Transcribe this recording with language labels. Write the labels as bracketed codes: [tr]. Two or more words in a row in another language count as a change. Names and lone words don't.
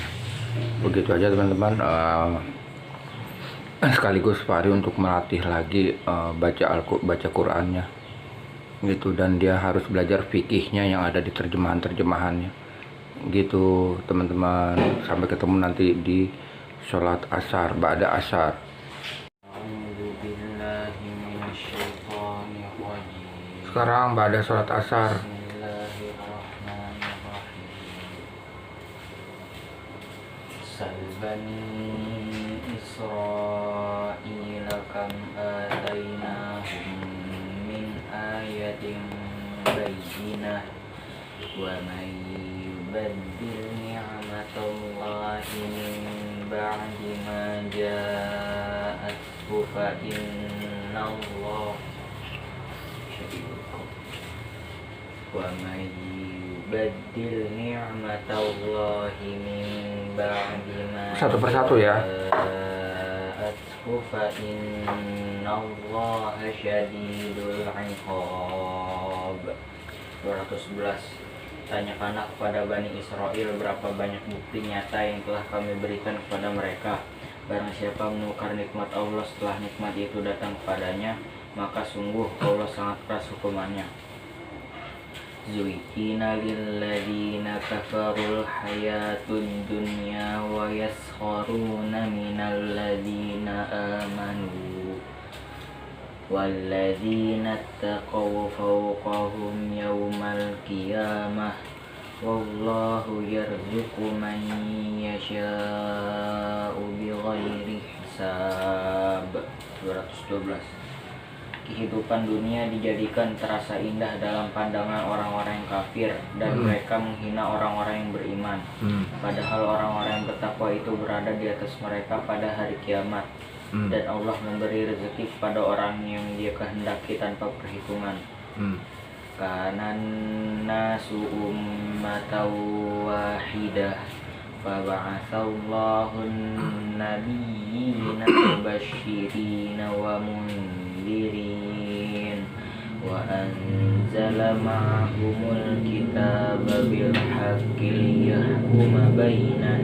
[id] Begitu aja teman-teman, sekaligus Fahri untuk melatih lagi baca Qurannya gitu, dan dia harus belajar fikihnya yang ada di terjemahannya gitu teman-teman. Sampai ketemu nanti di sholat asar, ba'da asar. Sekarang ba'da sholat asar. [ar] بني إسرائيل كم آتيناهم من آية بينة ومن يبدل نعمة الله من بعد ما جاءته فإن الله ومن يبدل نعمة الله من بعد ما [id] Satu persatu ya. [ar] جاءته فإن الله شديد العقاب. [id] 211. Tanyakanlah kepada Bani Israel berapa banyak bukti nyata yang telah kami berikan kepada mereka. Barang siapa menukar nikmat Allah setelah nikmat itu datang kepadanya, maka sungguh Allah sangat keras hukumannya. [ar] زين للذين كفروا الحياة الدنيا ويسخرون من الذين آمنوا والذين اتقوا فوقهم يوم القيامة والله يرزق من يشاء بغير حساب. [id] 212. Kehidupan dunia dijadikan terasa indah dalam pandangan orang-orang yang kafir, dan mereka menghina orang-orang yang beriman. Padahal orang-orang yang bertakwa itu berada di atas mereka pada hari kiamat. Dan Allah memberi rezeki kepada orang yang Dia kehendaki tanpa perhitungan. [ar] كان الناس أمة واحدة فبعث الله النبيين مبشرين ومنذرين و وأنزل معهم الكتاب بالحق ليحكم بين